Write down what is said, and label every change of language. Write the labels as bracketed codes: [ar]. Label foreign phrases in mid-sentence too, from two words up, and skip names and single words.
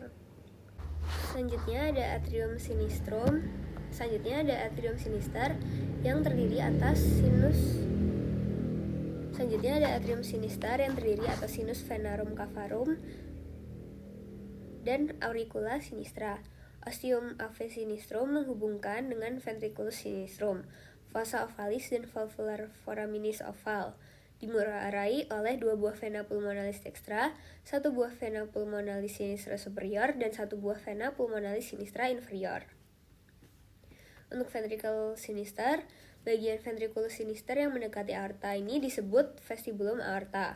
[id] Selanjutnya ada atrium sinister yang terdiri atas sinus venarum cavarum dan auricula sinistra. Ostium ave sinistrum menghubungkan dengan ventriculus sinistrum, fossa ovalis dan valvular foraminis oval. Dimurarai oleh 2 buah vena pulmonalis dextra, 1 buah vena pulmonalis sinistra superior, dan 1 buah vena pulmonalis sinistra inferior. Untuk ventricle sinister, bagian ventriculus sinister yang mendekati aorta ini disebut vestibulum aorta.